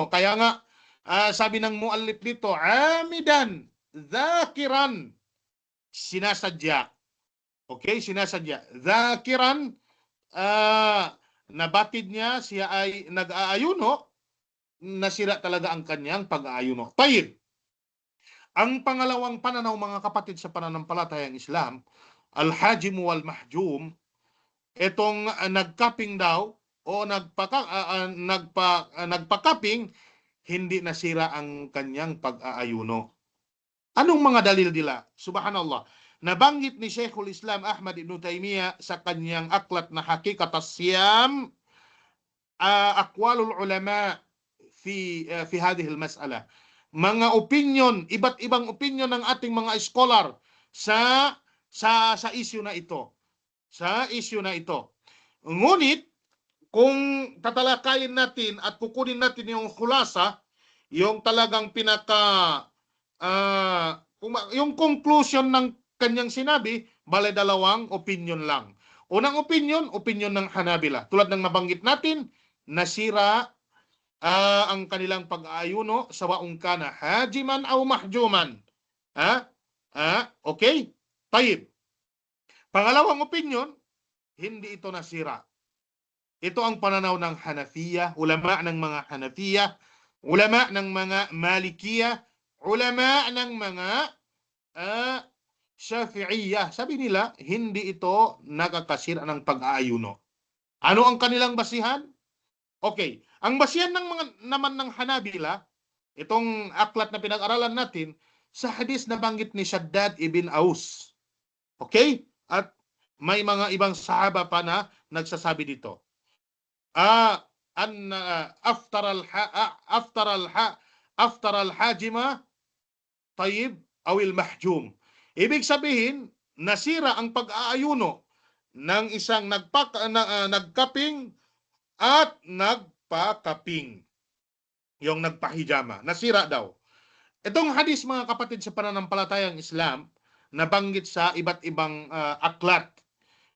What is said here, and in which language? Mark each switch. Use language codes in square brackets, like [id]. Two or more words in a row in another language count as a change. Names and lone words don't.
[tl] Kaya nga, sabi ng muallif dito, [ar] amidan, dhakiran, [tl] sinasadya. Okay, sinasadya. Dhakiran, nabatid niya, siya ay nag-aayuno, nasira talaga ang kanyang pag-aayuno. Tayyib. Ang pangalawang pananaw, mga kapatid, sa pananampalatayang Islam, [ar] al-hajim wal-mahjum, [tl] itong nagkaping daw, o nagpakaping, hindi nasira ang kanyang pag-aayuno. Anong mga dalil nila? Subhanallah. Nabanggit ni Sheikhul Islam Ahmad ibn Taymiyyah sa kanyang aklat na Hakikat as-Siyam, [ar] aqwalul ulama fi hadhihi al-mas'ala. [tl] Mga opinion, iba't ibang opinion ng ating mga scholar sa issue na ito. Sa issue na ito. Ngunit kung tatalakayin natin at kukunin natin yung khulasa, yung talagang yung conclusion ng kanyang sinabi, bale dalawang opinion lang. Unang opinion ng Hanabila. Tulad ng nabanggit natin, nasira ang kanilang pag-aayuno sa waong [ar] kana hajiman aw mahjuman. [tl] Okay? Tayyib. Pangalawang opinion, hindi ito nasira. Ito ang pananaw ng Hanafiya, ulama ng mga Hanafiya, ulama ng mga Malikiya, ulama ng mga Shafi'iyya. Sabi nila, hindi ito nakakasira ng pag-aayuno. Ano ang kanilang basihan? Okay. Ang basihan naman ng Hanabila, itong aklat na pinag-aralan natin, sa hadis na banggit ni Shaddad ibn Aus. Okay? At may mga ibang sahaba pa na nagsasabi dito. [ar] Aftar al-hajima tayyib awil mahjum. [tl] Ibig sabihin, nasira ang pag-aayuno ng isang nagkaping at nagpakaping. Yung nagpahijama. Nasira daw. Itong hadis, mga kapatid, sa pananampalatayang Islam, nabanggit sa iba't ibang aklat.